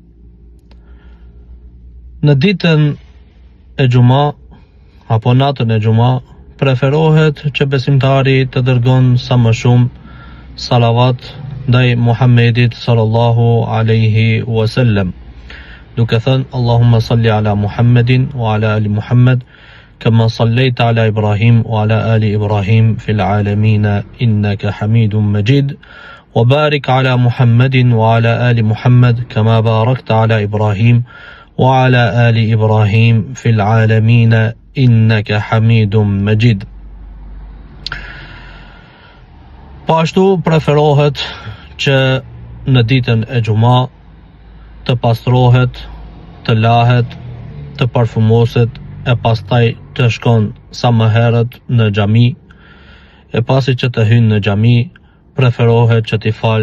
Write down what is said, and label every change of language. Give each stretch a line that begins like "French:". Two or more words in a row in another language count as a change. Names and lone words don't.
Albanian: Në ditën e xuma apo natën e xuma preferohet që besimtari të dërgon sa më shumë salavat ndaj Muhammedit
Arabic: صلى الله عليه وسلم,
Albanian: duke thënë
Arabic: اللهم صل على محمد وعلى آل محمد كما صليت على إبراهيم وعلى آل إبراهيم في العالمين إنك حميد مجيد وبارك على محمد وعلى آل محمد كما باركت على إبراهيم وعلى آل إبراهيم في العالمين إنك حميد مجيد.
Albanian: Po ashtu preferohet që në ditën e xuma të pastrohet, të lahet, të parfumoset e pastaj të shkon sa më herët në xhami, e pasi që të hynë në xhami preferohet që t'i fal